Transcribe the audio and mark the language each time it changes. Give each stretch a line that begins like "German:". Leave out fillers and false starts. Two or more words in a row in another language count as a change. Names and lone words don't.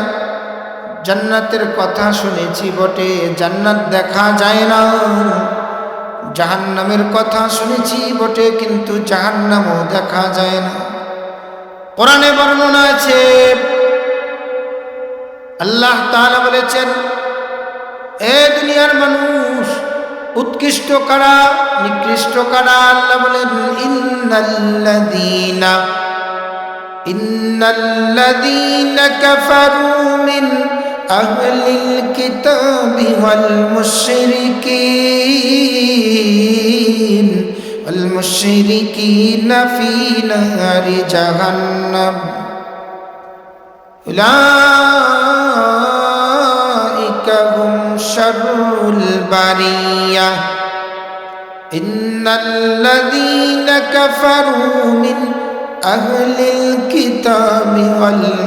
Bangla: জান্নাতের কথা শুনেছি বটে, জান্নাত দেখা যায় না। জাহান্নামের কথা শুনেছি বটে, কিন্তু জাহান্নামও দেখা যায় না। কোরআনে বর্ণনা আছে, আল্লাহ তাআলা বলেছেন এ দুনিয়ার মানুষ উৎকৃষ্ট করা নিকৃষ্ট করা আল্লাহ বলেন
Arabic: إن الذين كفروا من أهل الكتاب وال مشركين في نار جهنم أولئك هم شر البرية إن الذين كفروا من أهل الكتاب وال